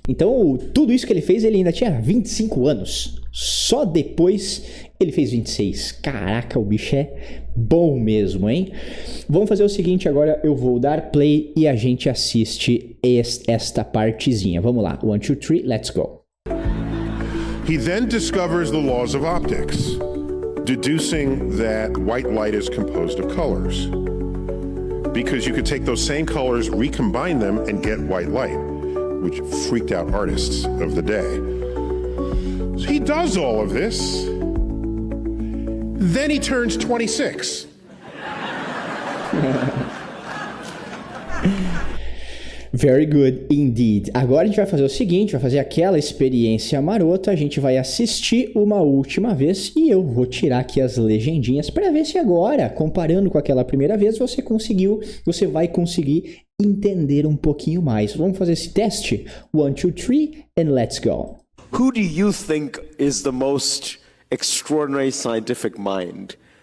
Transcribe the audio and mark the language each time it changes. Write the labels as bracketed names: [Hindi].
[Portuguese] Então, tudo isso que ele fez, ele ainda tinha 25 anos. Só depois ele fez 26. Caraca, o bicho é bom mesmo, hein? Vamos fazer o seguinte, agora eu vou dar play e a gente assiste esta partezinha. Vamos lá, 1, 2, 3, [English] let's go. He then discovers the laws of optics, deducing that white light is composed of colors. Because you could take those same colors, recombine them, and get white light, which freaked out artists of the day. So he does all of this. Then he turns 26. Very good indeed. [Portuguese] Agora a gente vai fazer o seguinte, vai fazer aquela experiência marota, a gente vai assistir uma última vez e eu vou tirar aqui as legendinhas para ver se agora, comparando com aquela primeira vez, você vai conseguir entender um pouquinho mais. Vamos fazer esse teste? 1, 2, 3 [English] and let's go. Who do you think is the most extraordinary scientific mind?